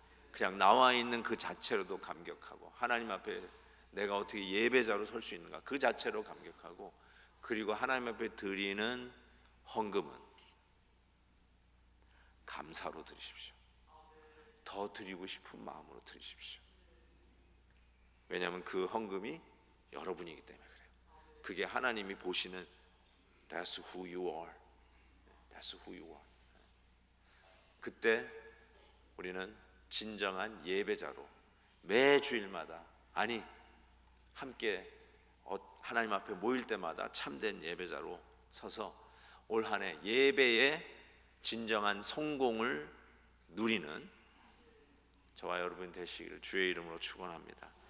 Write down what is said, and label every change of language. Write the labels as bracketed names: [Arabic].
[Korean] 그냥 나와 있는 그 자체로도 감격하고 하나님 앞에 내가 어떻게 예배자로 설 수 있는가 그 자체로 감격하고, 그리고 하나님 앞에 드리는 헌금은 감사로 드리십시오. 더 드리고 싶은 마음으로 드리십시오. 왜냐하면 그 헌금이 여러분이기 때문에 그래요. 그게 하나님이 보시는 [English] That's who you are. That's who you are. [Korean] 그때 우리는 진정한 예배자로 매 주일마다, 아니 함께 하나님 앞에 모일 때마다 참된 예배자로 서서 올 한 해 예배의 진정한 성공을 누리는 저와 여러분 되시기를 주의 이름으로 축원합니다.